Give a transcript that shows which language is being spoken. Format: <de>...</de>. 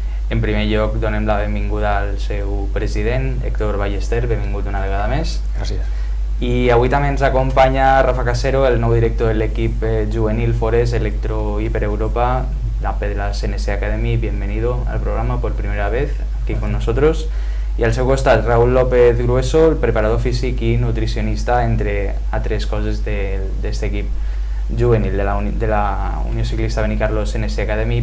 <ca>En primer lloc donem la benvinguda al seu president, Héctor Ballester, benvingut una vegada més. Gràcies. I avui també ens acompanya Rafa Casero, el nou director de l'equip juvenil Forest Electro Hiper Europa de la CNC Academy.</ca> <es>Bienvenido al programa por primera vez aquí con nosotros.</es> <ca>I al seu costat Raúl López Grueso, el preparador físic i nutricionista, entre altres coses d'aquest equip juvenil de la Unió Ciclista Benicarló CNC Academy.</ca>